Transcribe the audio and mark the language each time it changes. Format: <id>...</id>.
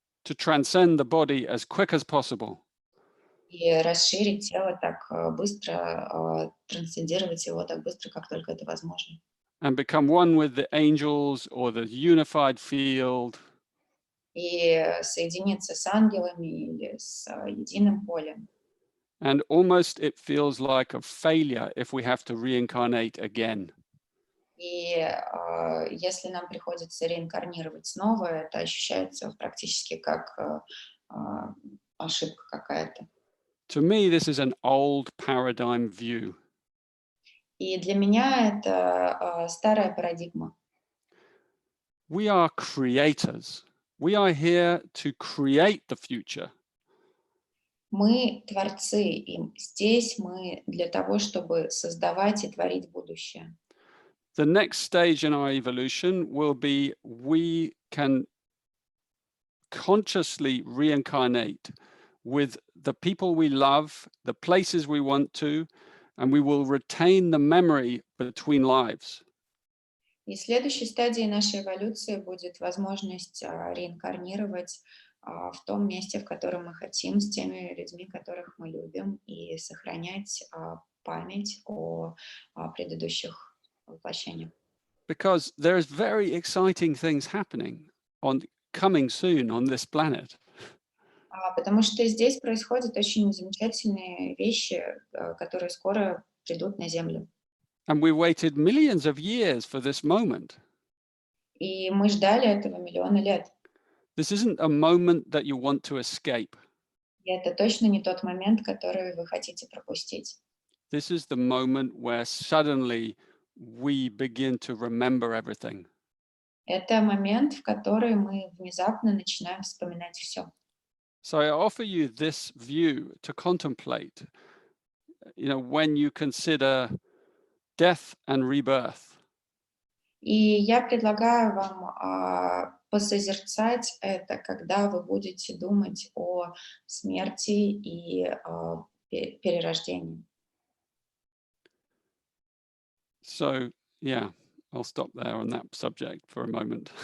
<en>To transcend the body as quick as possible.</en> <ru>и расширить тело так быстро, трансцендировать его так быстро, как только это возможно.</ru> <en>And become one with the angels or the unified field.</en> <ru>И соединиться с ангелами или с единым полем.</ru> <en>And almost it feels like a failure if we have to reincarnate again.</en> <ru>И если нам приходится реинкарнировать снова, это ощущается практически как ошибка какая-то.</ru> <en>To me, this is an old paradigm view.</en> <ru>И для меня это старая парадигма.</ru> <en>We are creators. We are here to create the future.</en> <ru>Мы творцы, и здесь мы для того, чтобы создавать и творить будущее.</ru> <en>The next stage in our evolution will be we can consciously reincarnate with the people we love, the places we want to, and we will retain the memory between lives.</en> <ru>И следующей стадией нашей эволюции будет возможность реинкарнировать в том месте, в котором мы хотим, с теми людьми, которых мы любим, и сохранять память о предыдущих воплощениях.</ru> <en>Because there's very exciting things happening coming soon on this planet.</en> <ru>Потому что здесь происходят очень замечательные вещи, которые скоро придут на Землю.</ru> <en>And we waited millions of years for this moment.</en> <ru>И мы ждали этого миллионы лет.</ru> <en>This isn't a moment that you want to escape.</en> <ru>И это точно не тот момент, который вы хотите пропустить.</ru> <en>This is the moment where suddenly we begin to remember everything.</en> <ru>Это момент, в который мы внезапно начинаем вспоминать все.</ru> <en>So I offer you this view to contemplate, when you consider death and rebirth.</en> <ru>И я предлагаю вам посозерцать это, когда вы будете думать о смерти и перерождении.</ru> <en>So, yeah, I'll stop there on that subject for a moment.</en>